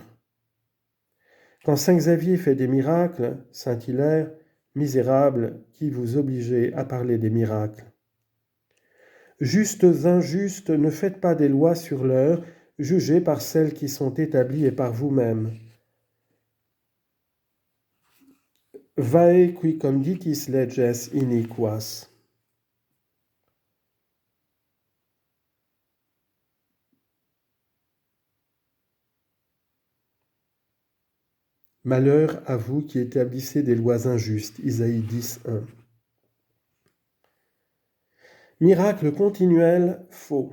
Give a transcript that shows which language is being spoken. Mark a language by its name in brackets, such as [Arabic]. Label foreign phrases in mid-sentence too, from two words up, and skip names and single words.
[French] Quand saint Xavier fait des miracles, saint Hilaire, misérable, qui vous obligez à parler des miracles? Justes injustes, ne faites pas des lois sur l'heure, jugez par celles qui sont établies et par vous-même. [Latin] Vae qui conditis leges iniquas. [French] Malheur à vous qui établissez des lois injustes. Isaïe 10, 1. Miracle continuel, faux.